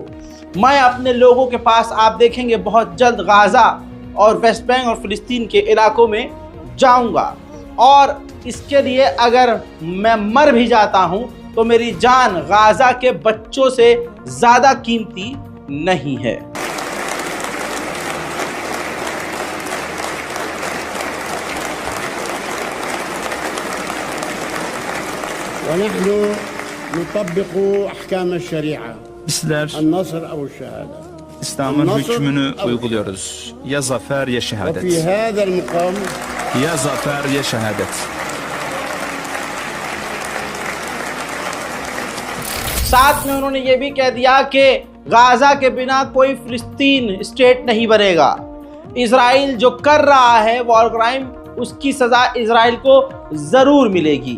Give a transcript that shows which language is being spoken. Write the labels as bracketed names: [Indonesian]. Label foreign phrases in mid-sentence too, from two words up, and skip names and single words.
[Hindi] मैं अपने लोगों के पास, आप देखेंगे बहुत जल्द, गाज़ा और वेस्ट बैंक और फिलिस्तीन के इलाकों में जाऊंगा, और इसके लिए अगर मैं मर भी जाता हूं तो मेरी जान गाज़ा के बच्चों से ज़्यादा कीमती नहीं है। [Arabic] ونحن نطبق أحكام الشريعة. النصر أو الشهادة. [Turkish] İslam'ın hükmünü uyguluyoruz. Ya zafer ya şehadet. [Arabic] وفي هذا المقام [Turkish] Ya zafer ya şehadet. [Hindi] साथ में उन्होंने ये भी कह दिया कि गाज़ा के बिना कोई फिलिस्तीन स्टेट नहीं बनेगा। इजराइल जो कर रहा है [English] war crime, [Hindi] उसकी सज़ा इजराइल को ज़रूर मिलेगी।